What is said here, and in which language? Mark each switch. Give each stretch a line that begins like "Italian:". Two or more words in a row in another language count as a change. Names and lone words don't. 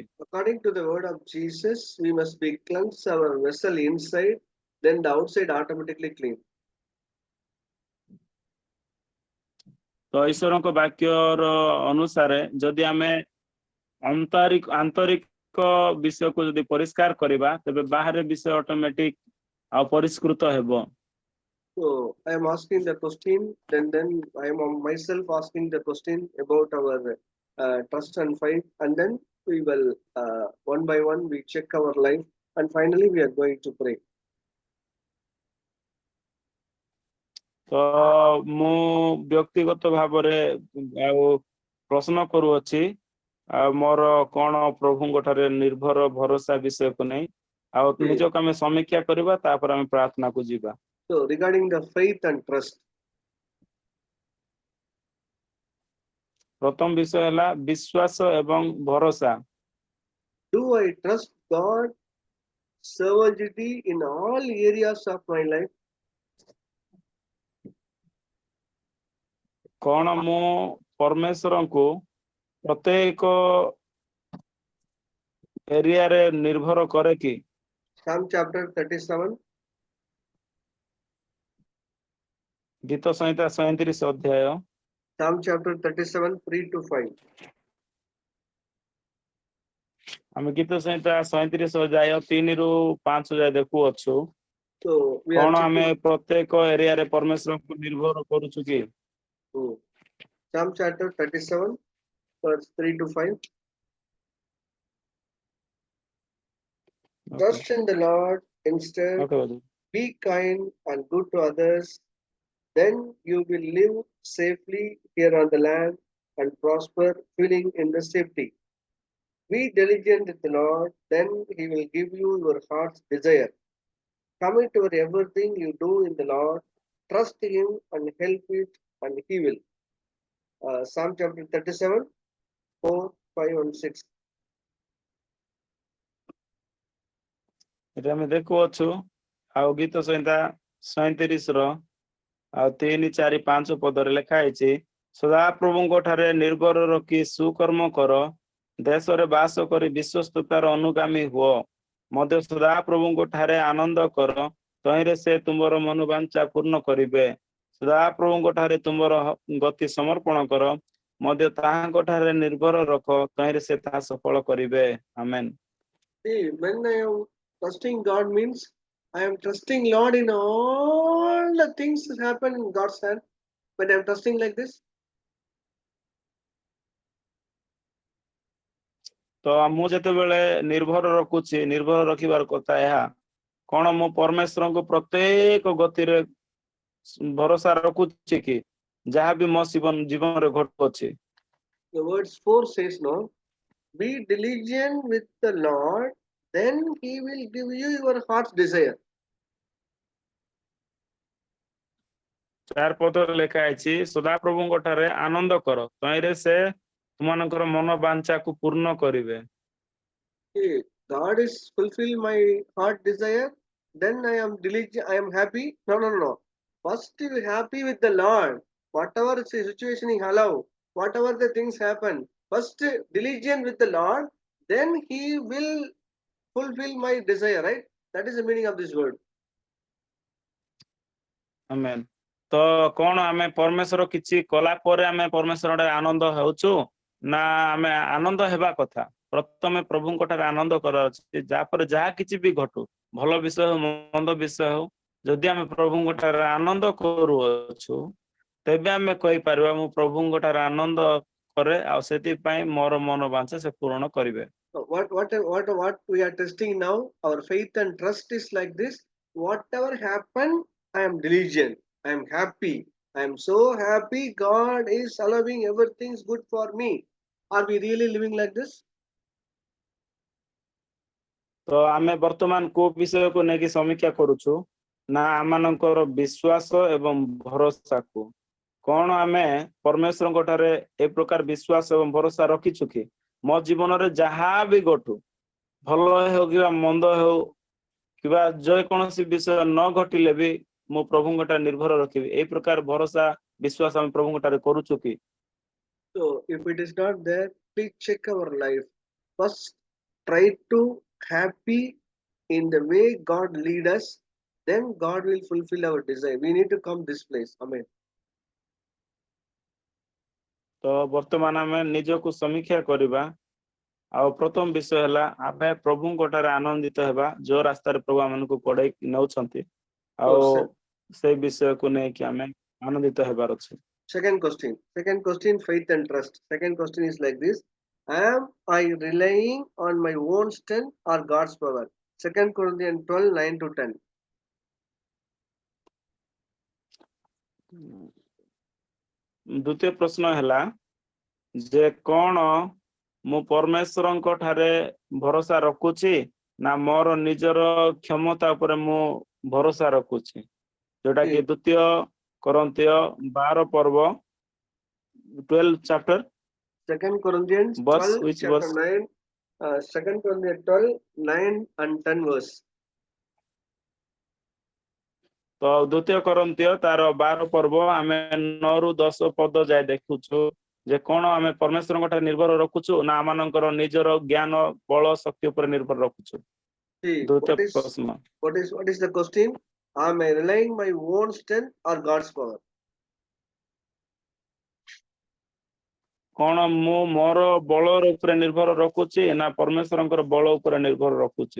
English: According to the word of Jesus, we must be cleanse our vessel inside, then the outside automatically clean.
Odia: ତ ଈଶ୍ୱରଙ୍କ ବାକ୍ୟର ଅନୁସାରେ ଯଦି ଆମେ ଆନ୍ତରିକ ବିଷୟକୁ ଯଦି ପରିଷ୍କାର କରିବା ତେବେ ବାହାରେ ବିଷୟ ଅଟୋମେଟିକ ଆଉ ପରିଷ୍କୃତ ହେବ।
English: So I am asking the question, then I am myself asking the question about our trust and faith, and then we will one by one we check our life, and finally we are going to pray.
Odia: ତ ମୁଁ ବ୍ୟକ୍ତିଗତ ଭାବରେ ଆଉ ପ୍ରଶ୍ନ କରୁଅଛି ଆଉ ମୋର କଣ ପ୍ରଭୁଙ୍କ ଠାରେ ନିର୍ଭର ଭରସା ବିଷୟକୁ ନେଇ ଆଉ ନିଜକୁ ଆମେ ସମୀକ୍ଷା କରିବା, ତାପରେ ଆମେ ପ୍ରାର୍ଥନାକୁ ଯିବା।
English: So regarding the faith and trust,
Odia: ପ୍ରଥମ ବିଷୟ ହେଲା ବିଶ୍ୱାସ ଏବଂ ଭରସା।
English: do I trust God sovereignty in all areas of my life?
Odia: କଣ ମୁଁ ପରମେଶ୍ୱରଙ୍କୁ ପ୍ରତ୍ୟେକ ଏରିଆରେ ନିର୍ଭର କରେ କି?
English: Psalm chapter 37.
Odia: ଗୀତ ସଂହିତା 37 ଅଧ୍ୟାୟ।
English: Psalm chapter 37, 3 to 5.
Odia: ଆମେ ଗୀତ ସଂହିତା 37 ଅଧ୍ୟାୟ 3 ରୁ 5 ଯାଏ ଦେଖୁଅଛୁ।
English: So we are
Odia: କଣ ଆମେ
English: checking.
Odia: ପ୍ରତ୍ୟେକ ଏରିଆରେ ପରମେଶ୍ୱରଙ୍କୁ ନିର୍ଭର କରୁଛୁ କି?
English: Psalm chapter 37, verse 3 to 5. Trust in the Lord instead, be kind and good to others, then you will live safely here on the land and prosper, feeling in the safety. Be diligent in the Lord, then He will give you your heart's desire. Commit your everything you do in the Lord, trust Him and help it, and He will. Psalm chapter 37, 4, 5, and 6.
Odia: ଏଟା ଆମେ ଦେଖୁଅଛୁ ଆଉ ଗୀତ ସଂହିତା 37 ର ଆଉ 3, 4, 5 ପଦରେ ଲେଖା ହେଇଛି, ସଦାପ୍ରଭୁଙ୍କ ଠାରେ ନିର୍ଭର ରଖି ସୁକର୍ମ କର, ଦେଶରେ ବାସ କରି ବିଶ୍ୱସ୍ତତାର ଅନୁଗାମୀ ହୁଅ, ମଧ୍ୟ ସଦାପ୍ରଭୁଙ୍କ ଠାରେ ଆନନ୍ଦ କର, ତହିଁରେ ସେ ତୁମର ମନୋବାଞ୍ଛା ପୂର୍ଣ୍ଣ କରିବେ। ସଦାପ୍ରଭୁଙ୍କ ଠାରେ ତୁମର ଗତି ସମର୍ପଣ କର, ମଧ୍ୟ ତାହାଙ୍କ ଠାରେ ନିର୍ଭର ରଖ, ତହିଁରେ ସେ ତାହା ସଫଳ କରିବେ। ଆମେନ।
English: See, when I am trusting God means I am trusting Lord in all the things that happen in God's hand. When I am trusting like this,
Odia: ତ ମୁଁ ଯେତେବେଳେ ନିର୍ଭର ରଖୁଛି, ନିର୍ଭର ରଖିବାର କଥା ଏହା କଣ ମୁଁ ପରମେଶ୍ୱରଙ୍କୁ ପ୍ରତ୍ୟେକ ଗତିରେ ଭରସା ରଖୁଛି କି? ଯାହା ବି ମୋ ଜୀବନରେ ଘଟୁଅଛି।
English: The verse 4 says, no, be diligent with the Lord, then he will give you your heart's desire.
Odia: 4 ପଦରେ ଲେଖା ହେଇଛି, ସଦାପ୍ରଭୁଙ୍କ ଠାରେ ଆନନ୍ଦ କର, ତହିଁରେ ସେ ତୁମମାନଙ୍କର ମନ ବାଞ୍ଛାକୁ ପୂର୍ଣ୍ଣ କରିବେ।
English: Okay, God is fulfill my heart desire, then I am diligent, I am happy. No. First be happy with the Lord. Whatever situation he allow, whatever the things happen, first diligent with the Lord, then he will fulfill my desire, right? That is the meaning of this word.
Odia: ଆମେନ୍। ତ କଣ ଆମେ ପରମେଶ୍ୱର କିଛି କଲା ପରେ ଆମେ ପରମେଶ୍ୱର ଆନନ୍ଦ ହେଉଛୁ ନା ଆମେ ଆନନ୍ଦ ହେବା କଥା? ପ୍ରଥମେ ପ୍ରଭୁଙ୍କ ଠାରେ ଆନନ୍ଦ କରାର ଅଛି, ଯାପରେ ଯାହା କିଛି ବି ଘଟୁ, ଭଲ ବିଷୟ ହଉ ମନ୍ଦ ବିଷୟ ହଉ, ଯଦି ଆମେ ପ୍ରଭୁଙ୍କ ଠାରେ ଆନନ୍ଦ କରୁଅଛୁ ତେବେ ଆମେ କହିପାରିବା ମୁଁ ପ୍ରଭୁଙ୍କ ଠାରେ ଆନନ୍ଦ କରେ ଆଉ ସେଥିପାଇଁ ମୋର ମନ ବାଞ୍ଛା ସେ ପୂରଣ କରିବେ।
English: So what we are testing now, our faith and trust is like this. Whatever happen, I am diligent, I am happy, I am so happy. God is allowing everything's good for me. Are we really living like this?
Odia: ତ ଆମେ ବର୍ତ୍ତମାନ କୋଉ ବିଷୟକୁ ନେଇକି ସମୀକ୍ଷା କରୁଛୁ ନା ଆମମାନଙ୍କର ବିଶ୍ୱାସ ଏବଂ ଭରସାକୁ। କଣ ଆମେ ପରମେଶ୍ୱରଙ୍କ ଠାରେ ଏ ପ୍ରକାର ବିଶ୍ୱାସ ଏବଂ ଭରସା ରଖିଛୁ କି ମୋ ଜୀବନରେ ଯାହା ବି ଘଟୁ, ଭଲ ହେଉ କିମ୍ବା ମନ୍ଦ ହେଉ କିମ୍ବା ଯେକୌଣସି ବିଷୟ ନ ଘଟିଲେ ବି ମୁଁ ପ୍ରଭୁଙ୍କ ଠାରେ ନିର୍ଭର ରଖିବି, ଏଇ ପ୍ରକାର ଭରସା ବିଶ୍ୱାସ ଆମେ ପ୍ରଭୁଙ୍କ ଠାରେ କରୁଛୁ କି?
English: So if it is not there, please check our life. First, try to happy in the way God lead us. Then God will fulfill our desire. We need to come this place. Amen.
Odia: ତ ବର୍ତ୍ତମାନ ଆମେ ନିଜକୁ ସମୀକ୍ଷା କରିବା ଆଉ ପ୍ରଥମ ବିଷୟ ହେଲା ଆମେ ପ୍ରଭୁଙ୍କ ଠାରେ ଆନନ୍ଦିତ ହେବା, ଯୋଉ ରାସ୍ତାରେ ପ୍ରଭୁ ଆମମାନଙ୍କୁ କଢେଇ ନେଉଛନ୍ତି ଆଉ ସେଇ ବିଷୟକୁ ନେଇକି ଆମେ ଆନନ୍ଦିତ ହେବାର ଅଛି।
English: Second question, faith and trust. Second question is like this: am I relying on my own strength or God's power? 2 Corinthians 12, 9 to 10.
Odia: ଦ୍ୱିତୀୟ ପ୍ରଶ୍ନ ହେଲା ଯେ କଣ ମୁଁ ପରମେଶ୍ୱରଙ୍କ ଠାରେ ଭରସା ରଖୁଛି ନା ମୋର ନିଜର କ୍ଷମତା ଉପରେ ମୁଁ ଭରସା ରଖୁଛି, ଯୋଉଟା କି ଦ୍ୱିତୀୟ କରନ୍ଥୀୟ 12 ପର୍ବ 12 chapter
English: 2 Corinthians 12 chapter 9, 2 Corinthians 12, 9 and 10 verse.
Odia: ତ ଦ୍ୱିତୀୟ କରନ୍ଥୀୟ ତାର 12 ପର୍ବ ଆମେ 9 ରୁ 10 ପଦ ଯାଏ ଦେଖୁଛୁ ଯେ କଣ ଆମେ ପରମେଶ୍ୱରଙ୍କ ଠାରେ ନିର୍ଭର ରଖୁଛୁ ନା ଆମମାନଙ୍କର ନିଜର ଜ୍ଞାନ ବଳ ଶକ୍ତି ଉପରେ ନିର୍ଭର ରଖୁଛୁ।
English: What is the question? Am I relying my own strength or God's power?
Odia: କଣ ମୁଁ ମୋର ବଳର ଉପରେ ନିର୍ଭର ରଖୁଛି ନା ପରମେଶ୍ୱରଙ୍କର ବଳ ଉପରେ ନିର୍ଭର ରଖୁଛି?